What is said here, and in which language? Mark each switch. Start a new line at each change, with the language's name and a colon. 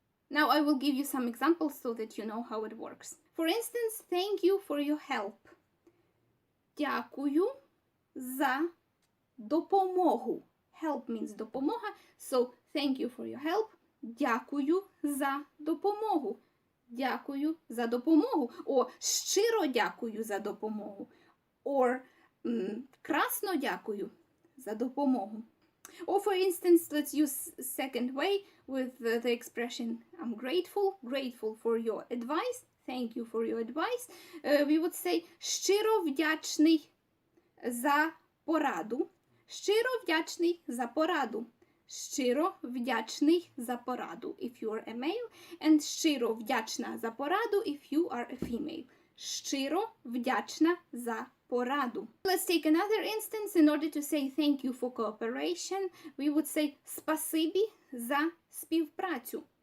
English: Now I will give you some examples so that you know how it works. For instance, thank you for your help.
Ukrainian: Дякую за допомогу.
English: Help means допомога, so thank you for your help.
Ukrainian: Дякую за допомогу. Дякую за допомогу. Or щиро дякую за допомогу. Or красно дякую за допомогу.
English: Or for instance, let's use second way with the expression I'm grateful. Grateful for your advice. Thank you for your advice. We would say
Ukrainian: щиро вдячний за пораду. Щиро вдячний за пораду. Щиро вдячний за пораду
English: if you are a male, and
Ukrainian: щиро вдячна за пораду
English: if you are a female.
Ukrainian: Щиро вдячна за пораду.
English: Let's take another instance. In order to say thank you for cooperation, we would say
Ukrainian: спасибі за співпрацю.